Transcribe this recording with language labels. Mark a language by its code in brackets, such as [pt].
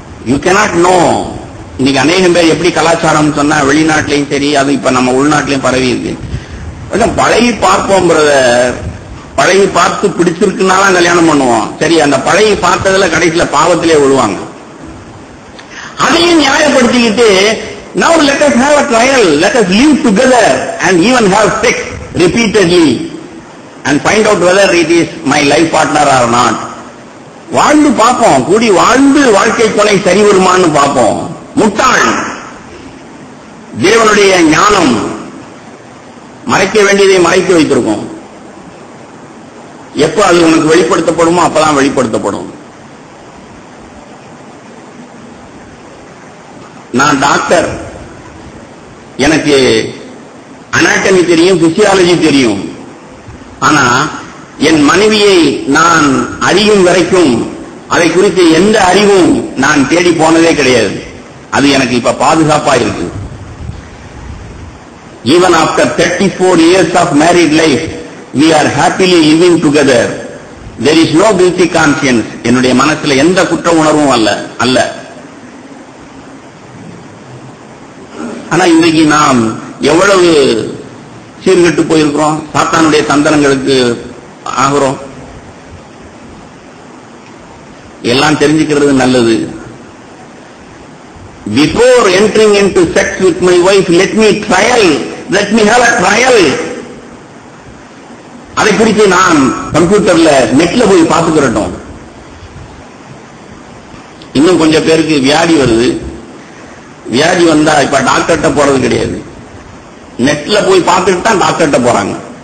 [en] You cannot know. [ta] இன்னைக்கு அநேகம் பேர் எப்படி கலாச்சாரம் சொன்னா வெளிநாட்டிலையும் சரி, அது இப்ப நம்ம உள்நாட்டிலையும் பரவி இருக்கு. பழகி பார்ப்போம் பிரதர், பழகி பார்த்து பிடிச்சிருக்குனாலும் கல்யாணம் பண்ணுவோம். சரி, அந்த பழகி பார்த்ததுல கடைசியில பாவத்திலே விழுவாங்க. அதையும் நியாயப்படுத்திக்கிட்டு [en] now let us have a trial, let us live together and even have sex repeatedly and find out whether it is my life partner or not. [ta] வாழ்ந்து பார்ப்போம், கூடி வாழ்ந்து வாழ்க்கை துணை சரி வருமானு பார்ப்போம். முட்டாள். தேவனுடைய ஞானம் மறைக்க வேண்டியதை மறைத்து வைத்திருக்கும். எப்ப அது உனக்கு வெளிப்படுத்தப்படுமோ அப்பதான் வெளிப்படுத்தப்படும். நான் டாக்டர், எனக்கு அனாட்டமி தெரியும், பிசியாலஜி தெரியும். ஆனா என் மனைவியை நான் அறியும் வரைக்கும் அதை குறித்து எந்த அறிவும் நான் தேடி போனதே கிடையாது. அது எனக்கு இப்ப பாதுகாப்பா இருக்கு. [en] Even after 34 years of married life, we are happily living together. There is no guilty conscience. [ta] என்னுடைய மனசுல எந்த குற்ற உணர்வும் அல்ல. ஆனா இன்றைக்கு நாம் எவ்வளவு சீர்கெட்டு போயிருக்கிறோம், சாத்தானுடைய தந்திரங்களுக்கு ஆகிறோம். எல்லாம் தெரிஞ்சுக்கிறது நல்லது. [en] Before entering into sex with my wife, let me have a trial. [ta] அதை குறித்து நான் கம்ப்யூட்டர்ல நெட்ல போய் பார்த்துக்கிறோம். இன்னும் கொஞ்சம் பேருக்கு வியாதி வருது. வியாதி வந்தா இப்ப டாக்டர்கிட்ட போறது கிடையாது, நெட்ல போய் பார்த்துட்டு தான் டாக்டர்கிட்ட போறாங்க.